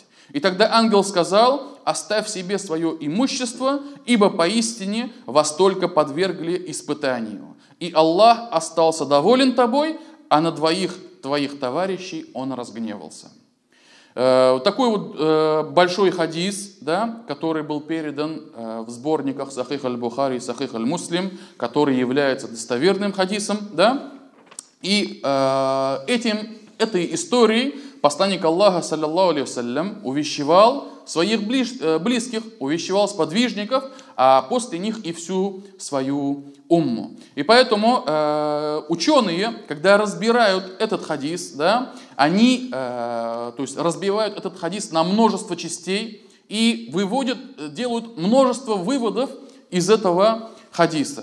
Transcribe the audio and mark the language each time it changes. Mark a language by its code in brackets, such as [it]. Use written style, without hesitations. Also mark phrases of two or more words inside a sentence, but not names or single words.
[ru] И тогда ангел сказал: оставь себе свое имущество, ибо поистине вас только подвергли испытанию. И Аллах остался доволен тобой, а на двоих твоих товарищей он разгневался. Такой вот большой хадис, да, который был передан в сборниках Сахих аль-Бухари и Сахих аль-Муслим, который является достоверным хадисом. Да? И этой историей посланник Аллаха, [ar] صلى الله عليه وسلم, [ru] увещевал своих близких, увещевал сподвижников, а после них и всю свою умму. И поэтому ученые, когда разбирают этот хадис, да, они разбивают этот хадис на множество частей и делают множество выводов из этого хадиса.